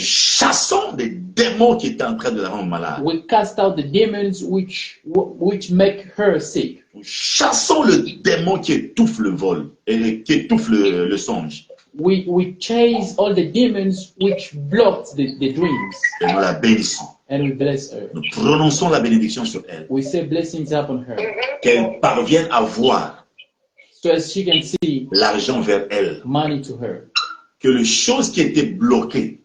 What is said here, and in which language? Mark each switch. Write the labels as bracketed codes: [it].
[fr] chassons les démons qui étaient en train de la rendre malade. [en] We cast out the demons which make her sick. [fr] Nous chassons le démon qui étouffe le vol et qui étouffe le songe. [en] We chase all the demons which blocked the dreams, [fr] Et nous la bénissons. [en] and we bless her. [fr] Nous prononçons la bénédiction sur elle. [en] We say blessings upon her, [fr] Qu'elle parvienne à voir [en] so as she can see [fr] l'argent vers elle. [en] money to her. [fr] Que les choses qui étaient bloquées